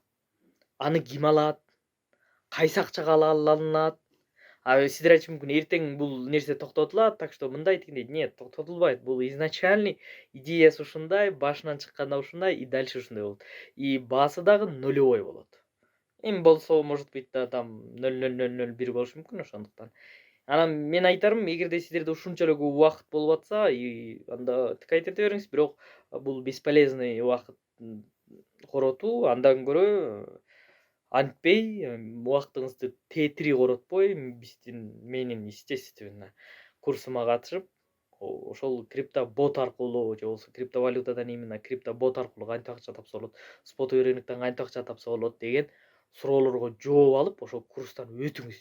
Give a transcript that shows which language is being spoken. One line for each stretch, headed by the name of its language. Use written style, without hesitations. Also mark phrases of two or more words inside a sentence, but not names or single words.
Kyrgyz: Аны ким алат? Кайсы акчага алынат? Сиздер айтышы мүмкүн, эртең бул нерсе токтотулат,
Russian: так что
Kyrgyz: мындай тигиндей. Нет, токтотулбайт. Бул изначальный идеясы ушундай, башынан чыкканда ушундай
Russian: и дальше
Kyrgyz: ушундай болот. И баасы дагы нулевой болот. Эми болсо,
Russian: может быть, да там 0,0001
Kyrgyz: болушу мүмкүн ошондуктан. Анан мен айтарым, эгерде сиздерде ушунча эле көп убакыт болуп атса, и анда тикай эте бериңиз, бирок бул бесполезный убакыт коротуу, андан көрө антпей, убактыңызды тетири коротпой, менин естественно курсума катышып, ошол криптобот аркылуу же болбосо криптовалютадан именно криптобот аркылуу кантип акча тапса болот, спотовый рыноктон кантип акча тапса болот деген суроолорго жооп алып, ошол курстан өтүңүз.